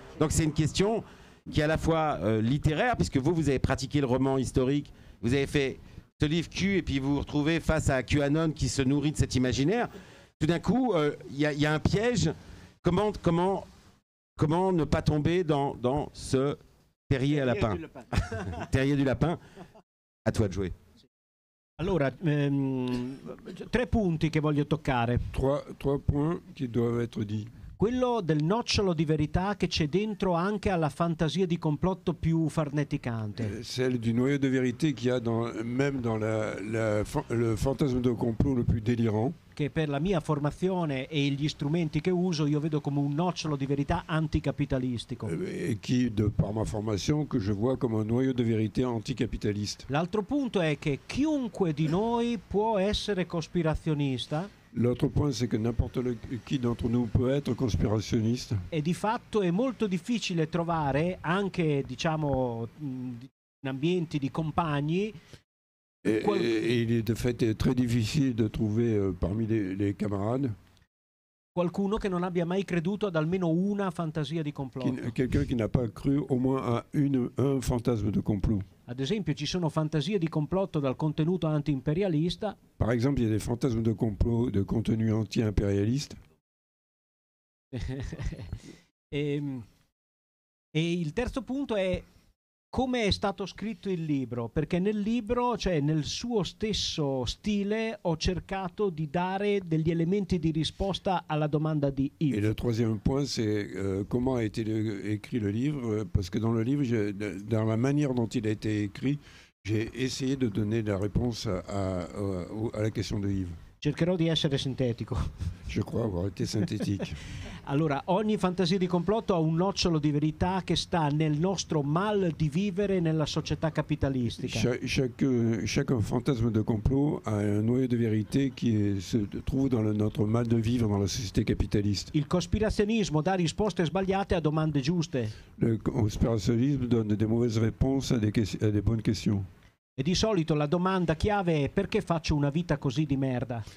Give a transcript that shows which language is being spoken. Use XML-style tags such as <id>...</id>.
<fr>Donc c'est une question qui est à la fois littéraire, puisque vous avez pratiqué le roman historique, vous avez fait ce livre Q, et puis vous vous retrouvez face à QAnon qui se nourrit de cet imaginaire. Tout d'un coup, il y a un piège. Comment ne pas tomber dans ce terrier à lapin? Terrier du lapin. À toi de jouer.</fr> <it>Allora, 3 punti che voglio toccare.</it> <fr>Trois points qui doivent être dits.</fr> <it>Quello del nocciolo di verità che c'è dentro anche alla fantasia di complotto più farneticante.</it> <fr>Celle du noyau de vérité qu'il y a même dans le fantasme de complot le plus délirant.</fr> <it>Che per la mia formazione e gli strumenti che uso io vedo come un nocciolo di verità anticapitalistico.</it> <fr>Et qui, par ma formation, que je vois comme un noyau de vérité anticapitaliste.</fr> <it>L'altro punto è che chiunque di noi può essere cospirazionista.</it> <fr>L'autre point, c'est que n'importe qui d'entre nous peut être conspirationniste.</fr> <it>E di fatto è molto difficile trovare, anche diciamo in ambienti di compagni,</it> <fr>et il est de fait très difficile de trouver parmi les camarades</fr> <it>qualcuno che non abbia mai creduto ad almeno una fantasia di complotto.</it> <fr>Quelqu'un qui n'a pas cru au moins à un fantasme de complot.</fr> <it>Ad esempio ci sono fantasie di complotto dal contenuto anti-imperialista.</it> <fr>Par exemple, il y a des fantasmes de complot de contenu anti-impérialiste.</fr> <it>E il terzo punto è come è stato scritto il libro, perché nel libro, cioè nel suo stesso stile, ho cercato di dare degli elementi di risposta alla domanda di Yves.</it> <fr>Et le troisième point, c'est comment a été écrit le livre, parce que dans le livre, dans la manière dont il a été écrit, j'ai essayé de donner la réponse à la question de Yves.</fr> <it>Cercherò di essere sintetico.</it> <fr>Je crois avoir été synthétique.</fr> <it>Allora, ogni fantasia di complotto ha un nocciolo di verità che sta nel nostro mal di vivere nella società capitalistica.</it> <fr>Chaque fantasme de complot a un noyau de vérité qui se trouve dans notre mal de vivre dans la société capitaliste.</fr> <it>Il cospirazionismo dà risposte sbagliate a domande giuste.</it> <fr>Le conspirationnisme donne des mauvaises réponses à des bonnes questions.</fr> <it>E di solito la domanda chiave è: perché faccio una vita così di merda?</it>